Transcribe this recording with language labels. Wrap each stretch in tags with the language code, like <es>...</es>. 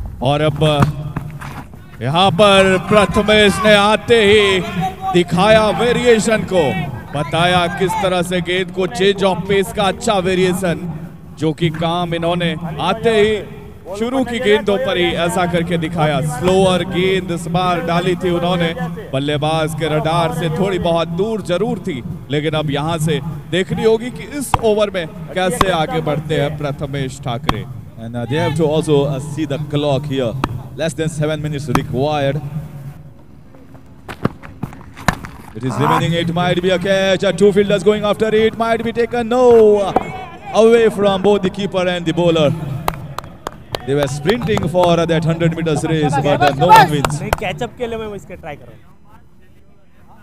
<hi>और अब यहाँ पर प्रथमेश ने आते ही दिखाया वेरिएशन को, बताया किस तरह से गेंद को चेंज ऑफ पेस का अच्छा वेरिएशन, जो कि काम इन्होंने आते ही शुरू की गेंदों पर ही ऐसा करके दिखाया। स्लोअर गेंद इस बार डाली थी उन्होंने, बल्लेबाज के रडार से थोड़ी बहुत दूर जरूर थी, लेकिन अब यहाँ से देखनी होगी कि इस ओवर में कैसे आगे बढ़ते हैं Prathamesh Thackeray.</hi> <en>And they have to also see the clock here. Less than 7 minutes required. It is remaining. It might be a catch. 2 fielders going after it. Might be taken. No. Away from both the keeper and the bowler. They were sprinting for that 100 meters race, but no one wins.</en> <hi>Catch up के लिए मैं इसके try कर रहा हूँ।</hi>